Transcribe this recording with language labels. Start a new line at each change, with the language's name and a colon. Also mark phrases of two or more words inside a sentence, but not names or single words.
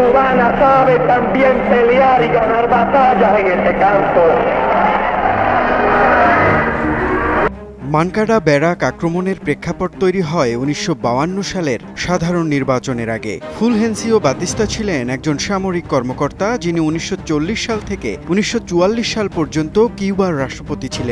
Spanish: Habana sabe también pelear y ganar batallas en este campo.
Bangla: মানকাডা ব্যারাক আক্রমণের প্রেক্ষাপট তৈরি হয় ১৯৫২ সালের সাধারণ নির্বাচনের আগে। ফুলহেন্সিও বাতিস্তা ছিলেন একজন সামরিক কর্মকর্তা যিনি ১৯৪০ সাল থেকে ১৯৪৪ সাল পর্যন্ত কিউবার রাষ্ট্রপতি ছিলেন।